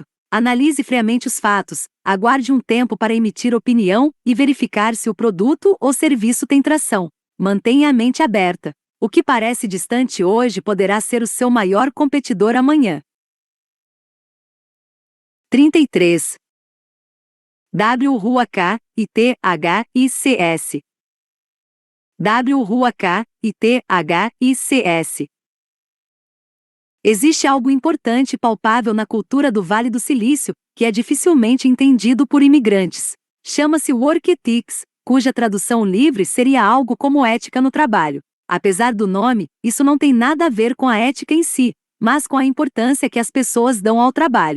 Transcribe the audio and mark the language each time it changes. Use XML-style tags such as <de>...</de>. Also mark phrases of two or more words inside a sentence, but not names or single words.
<pt>Analise friamente os fatos, aguarde um tempo para emitir opinião e verificar se o produto ou serviço tem tração. Mantenha a mente aberta. O que parece distante hoje poderá ser o seu maior competidor amanhã. 33.</pt> <en>WRUAK-ITHICS. WRUAK-ITHICS.</en> <pt>Existe algo importante e palpável na cultura do Vale do Silício, que é dificilmente entendido por imigrantes. Chama-se</pt> <en>Work Ethics,</en> <pt>cuja tradução livre seria algo como ética no trabalho. Apesar do nome, isso não tem nada a ver com a ética em si, mas com a importância que as pessoas dão ao trabalho.</pt>